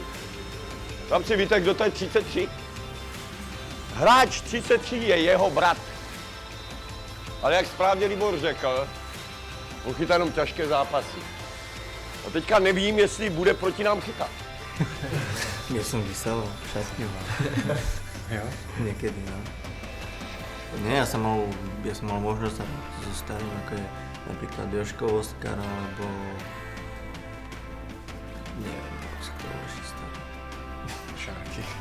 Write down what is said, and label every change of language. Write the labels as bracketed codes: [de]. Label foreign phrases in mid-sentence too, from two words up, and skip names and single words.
[cs] Chlapci, víte, kdo to je 33? Hráč 33 je jeho brat. Ale jak správně Libor řekl, on chytá jenom těžké zápasy. A teďka nevím, jestli bude proti nám chytat. [sk] Ja som vysel v šatni. [cs] Jo? [sk] Niekedy, no. Nie, ja som mal možnosť so starým, ako je napríklad Jožko Oskar, alebo neviem, ako sa to ďalší starý. Šárky.